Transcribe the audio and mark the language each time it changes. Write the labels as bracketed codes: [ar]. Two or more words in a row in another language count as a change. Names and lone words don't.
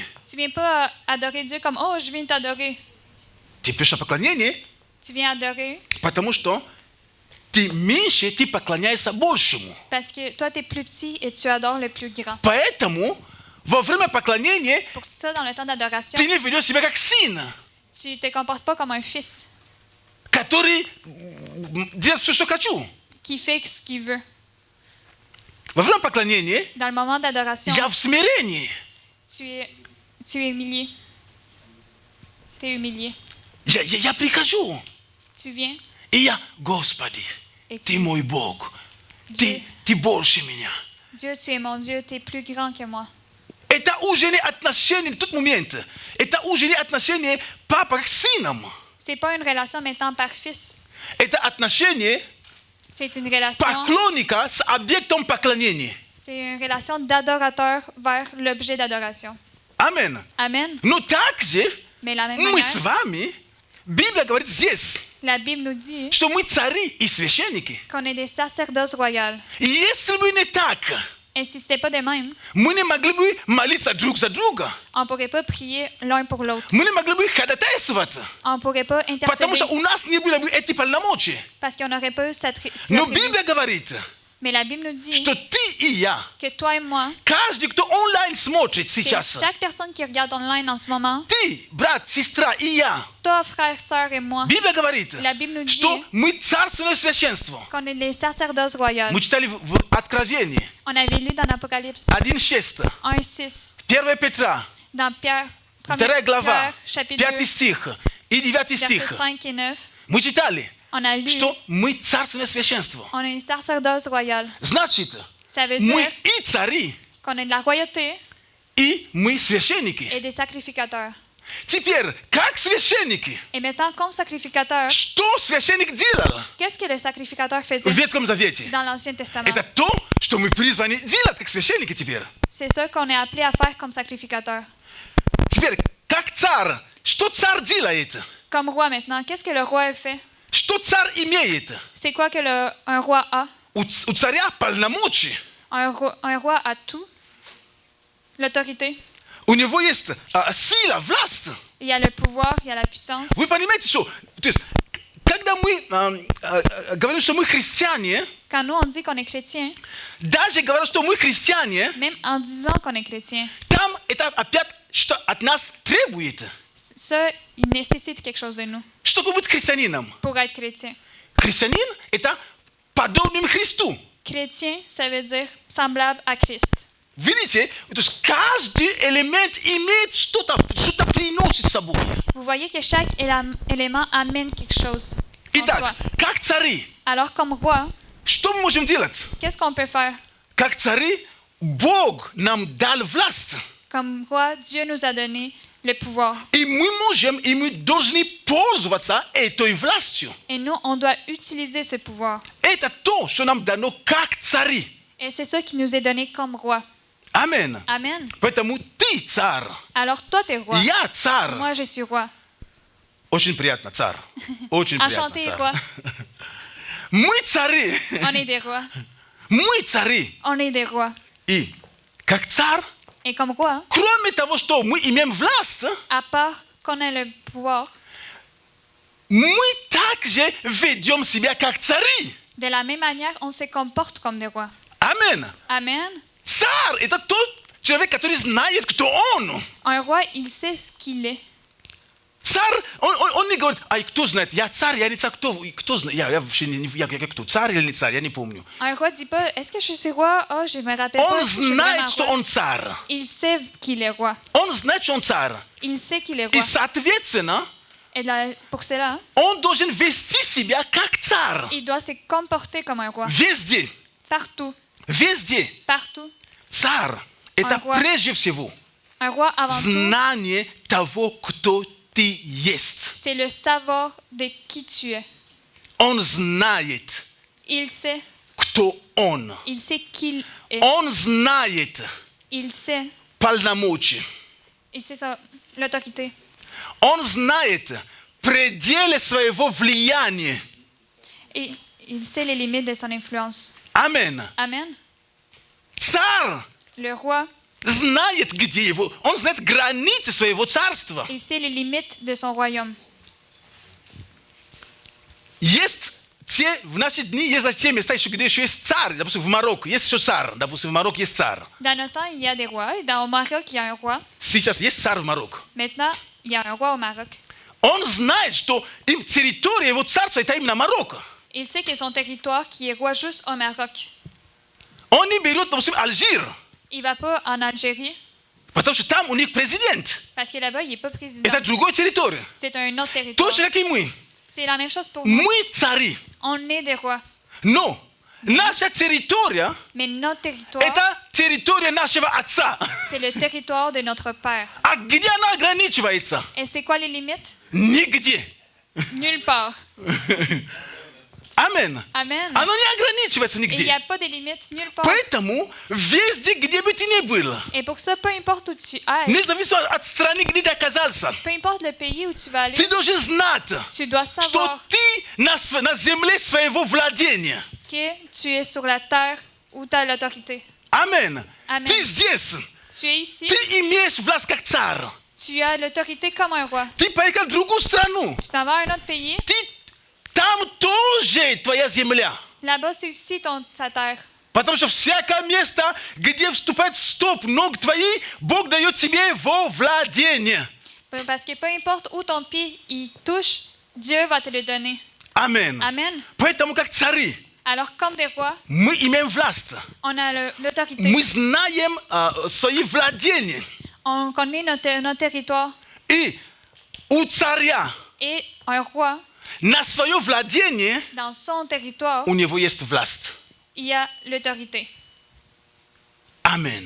[fr] Tu viens pas adorer Dieu comme, oh, je viens t'adorer. [ru] Ты придешь на поклонение, [fr] Tu viens adorer [ru] потому что ты меньше, ты поклоняешься большему. [fr] parce que toi, tu es plus petit et tu adores le plus grand. [ru] Поэтому во время поклонения [fr] Pour ça, dans le temps d'adoration, [ru] ты не ведешь себя как сын, [fr] tu te comportes pas comme un fils [ru] который делает все, что хочу. [fr] qui fait ce qu'il veut. [ru] Во время поклонения [fr] Dans le moment d'adoration, [ru] я в смирении. [fr] tu es humilié. Tu es humilié. [ru] Я прихожу, [fr] Tu viens [ru] и я, Господи, [fr] et tu [ru] Ты [fr] dis, [ru] мой Бог, [fr] Dieu, [ru] Ты больше меня. [fr] Dieu, tu es mon Dieu, tu es plus grand que moi. [ru] Это уже не отношение, тот момент, это уже не отношение папа к сыном. [fr] C'est pas une relation maintenant père-fils. [ru] Это отношение [fr] C'est une relation, [ru] поклонника с объектом поклонения. [fr] c'est une relation d'adorateur vers l'objet d'adoration. [ru] Аминь. [fr] Amen. [ru] Но также [fr] Mais de la même [ru] мы с [fr] manière, [ru] вами, Библия говорит здесь, [fr] la Bible nous dit [ru] что мы цари и священники. [fr] qu'on est des sacerdoces royales. [ru] И если бы не так, [fr] Insistez pas de même. [ru] Мы не могли бы молиться друг за друга. [fr] On ne pourrait pas prier l'un pour l'autre. [ru] Мы не могли бы ходатайствовать. [fr] On ne pourrait pas [ru] Потому [fr] intercéder [ru] что у нас не было бы эти полномочия. [fr] parce qu'on n'aurait pas eu cette [ru] Но [fr] attribut. [ru] Библия говорит, [fr] Mais la Bible nous dit [ru] что ты и я, [fr] que toi et moi, [ru] каждый, кто онлайн смотрит [fr] que [ru] сейчас, [fr] chaque personne qui regarde online en ce moment, [ru] ты, брат, сестра и я, [fr] toi, frère, sœur et moi, [ru] Библия говорит, [fr] la Bible nous dit [ru] что мы царственное священство. [fr] qu'on est les sacerdoces royales. [ru] Мы читали в Откровении [fr] On avait lu dans l'Apocalypse 1:6, 1:6, [ru] 1 Петра, [fr] dans Pierre, [ru] 2 глава, [fr] Pierre, chapitre 2, 5 [ru] стих и 9 [fr] versets [ru] стих. [fr] 5 et 9. [ru] Мы читали, [fr] On a lu, [ru] что мы царственное священство. [fr] on est une sacerdoce royale. [ru] Значит, [fr] Ça veut [ru] мы [fr] dire [ru] и цари, [fr] qu'on est de la royauté [ru] и мы священники. [fr] et des sacrificateurs. [ru] Теперь, как священники, [fr] Et maintenant, comme sacrificateur, [ru] что священник делал [fr] qu'est-ce que le sacrificateur [ru] в [fr] faisait [ru] Ветхом Завете? [fr] dans l'Ancien Testament? [ru] Это то, что мы призваны делать как священники теперь. [fr] C'est ça qu'on est appelé à faire comme sacrificateur. [ru] Теперь, как царь, что царь делает? [fr] Comme roi maintenant, qu'est-ce que le roi fait? [ru] Что царь имеет? [fr] C'est quoi que un roi a? [ru] У царя полномочия. [fr] Un roi a tout. L'autorité. [ru] У него есть сила, власть. [fr] Il y a le pouvoir, il y a la puissance. [ru] Вы понимаете, что? То есть, когда мы говорим, что мы христиане, [fr] Quand nous, on dit qu'on est chrétien, [ru] даже говоря, что мы христиане, [fr] même en disant qu'on est chrétien, [ru] там это опять что от нас требует. [fr] ça, il nécessite quelque chose de nous [ru] Что такое быть христианином? [fr] pour être chrétien. [ru] Христианин – это подобным Христу. [fr] Chrétien, ça veut dire semblable à Christ. [ru] Видите, то есть каждый элемент имеет что-то приносит с собой. [fr] Vous voyez que chaque élément amène quelque chose en [ru] Итак, [fr] soi. [ru] как цари, [fr] Alors, comme roi, [ru] что мы можем делать? [fr] qu'est-ce qu'on peut faire? [ru] Как цари, Бог нам дал власть. [fr] Comme roi, Dieu nous a donné le pouvoir. [ru] И мы можем, и мы должны пользоваться этой властью. [fr] Et nous, on doit utiliser ce pouvoir. [ru] Это то, что нам дано как цари. [fr] Et c'est ça qui nous est donné comme roi. [ru] Амен. [fr] Amen. [ru] Поэтому ты царь, [fr] Alors, toi, t'es roi. [ru] я царь. [fr] Moi, je suis roi. [ru] Очень приятно, царь. Очень приятно, [fr] Enchanté, [ru] царь. [fr] roi. [ru] Мы цари. [fr] On est des rois. [ru] Мы цари. [fr] On est des rois. [ru] И как царь, [fr] Et comme roi, [ru] кроме того, что мы имеем власть, [fr] à part qu'on ait le pouvoir, [ru] мы также ведем себя как цари. [fr] de la même manière, on se comporte comme des rois. [ru] Амен. [fr] Amen. [ru] Царь – это тот человек, который знает, кто он. [fr] Un roi, il sait ce qu'il est. [ru] Царь, он не говорит, ай, кто знает, я царь, я не царь, кто знает, я вообще я кто, царь или не царь, я не помню. [fr] Un roi dit pas, est-ce que je suis roi? Oh, je me rappelle pas. [ru] Он [fr] si je suis vraiment [ru] знает, что [fr] roi. [ru] он царь. [fr] Il sait qu'il est roi. [ru] Он знает, что он царь. [fr] Il sait qu'il est [ru] И, [fr] roi. [ru] соответственно, [fr] Et pour cela, [ru] он должен вести себя как царь. [fr] il doit se comporter comme un roi. [ru] Везде, [fr] Partout. [ru] везде. [fr] Partout. [ru] Царь – это [fr] roi. [ru] прежде всего [fr] Un roi, avant tout, [ru] знание того, кто ты есть. [fr] c'est le savoir de qui tu es. [ru] Он знает, [fr] Il sait. [ru] кто он. [fr] Il sait qui il est. [ru] Он знает [fr] Il sait. [ru] полномочия. [fr] Il sait ça, l'autorité. [ru] Он знает пределы своего влияния. [fr] Et il sait les limites de son influence. [ru] Амен. [fr] Amen. [ru] Царь [fr] Le roi, [ru] знает, где его. Он знает границы своего царства. [fr] il sait les limites de son royaume. [ru] Есть в наши дни есть те места, еще, где еще есть царь. Допустим, в Марокко есть еще царь. Допустим, в Марокко есть царь. [fr] Dans notre temps, il y a des rois. Et dans au Maroc, il y a un roi. [ru] Сейчас есть царь в Марокко. [fr] Maintenant, il y a un roi au Maroc. [ru] Он знает, что им территория его царства это именно Марокко. [fr] Il sait que son territoire, qui est roi juste au Maroc. [ru] Он не берет, допустим, Алжир, [fr] Il va pas en Algérie, [ru] потому что там у них президент. [fr] parce que là-bas, il n'est pas président. [ru] Это другая территория. [fr] C'est un autre territoire. [ru] Точно как и мы. [fr] C'est la même chose pour nous. [ru] Мы цари. [fr] On est des rois. [ru] Но наша территория [fr] Mais notre territoire, [ru] это территория нашего отца. [fr] c'est le territoire de notre Père. [ru] А где она ограничивается? [fr] Et c'est quoi les limites? [ru] Нигде. [fr] Nulle part. [ru] Амен. [fr] Amen. [ru] Оно не ограничивается [fr] Et il n'y [ru] нигде. [fr] a pas de limites nulle part. [ru] Поэтому везде, где бы ты ни был, [fr] Et pour ça, peu importe où tu ailles, [ru] независимо от страны, где ты оказался, [fr] peu importe le pays où tu vas aller, [ru] ты должен знать, [fr] tu dois [ru] что [fr] savoir [ru] ты на земле своего владения. [fr] que tu es sur la terre où tu as l'autorité. [ru] Amen. [fr] Amen. [ru] Ты здесь. [fr] Tu es ici, [ru] Ты имеешь власть как царь. [fr] tu as l'autorité comme un roi. [ru] Ты поехал в другую страну. [fr] Tu t'en vas à un autre pays, [ru] Там тоже твоя земля. [fr] là-bas c'est aussi ta terre. [ru] Потому что всякое место, где вступает в стоп ног твои, Бог дает тебе во владение. [fr] Parce que peu importe où ton pied il touche, Dieu va te le donner. [ru] Amen. [fr] Amen. [ru] Поэтому как цари, [fr] Alors comme des rois, [ru] мы имеем власть. [fr] on a l'autorité. [ru] Мы знаем свои владения. [fr] On connaît notre territoire. [ru] И у царя [fr] Et un roi, [ru] на свое владение [fr] dans son territoire, [ru] у него есть власть. [fr] il y a l'autorité. [ru] Amen.